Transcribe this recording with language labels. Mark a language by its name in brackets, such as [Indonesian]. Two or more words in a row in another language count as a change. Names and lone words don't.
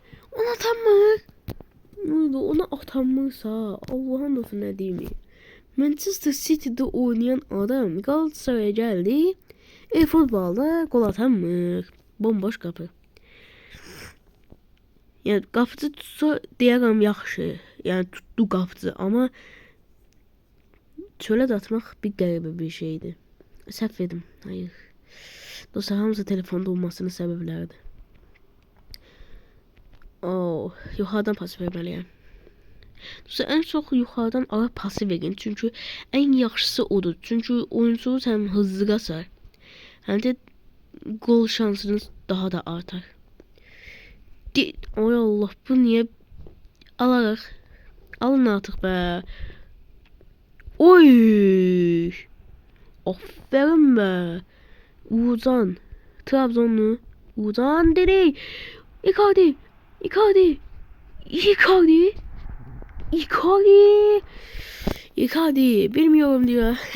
[Turkish] Ona atanmır. Ona atanmırsa Allah'ın olsun ne diyeyim. Manchester City'de oynayan adam Galatasaray'a geldi. Futbolda gol atanmır. Bomboş kapı. [Azerbaijani] Yani qapıcı tutsa deyərəm yaxşı. Yəni tutdu qapıcı, amma çölə də atmaq bir qəribə bir şeydir. Səhv edim. Hayır. Dostlar, hamısı telefonda olmasının səbəbləridir. Yuxarıdan pas verməliyəm. Dostlar, ən çox yuxarıdan ara pası verin. Çünki ən yaxşısı odur. Çünki oyunçunuz həm hızlı qaçar, həm də gol şansınız daha da artar. Oy Allah, bu niye alarıq? Alın artıq be. Oy! Aferin be. Uğurcan. Trabzonlu. Uğurcan dedi. Icardi. [Turkish] Bilmiyorum diyor.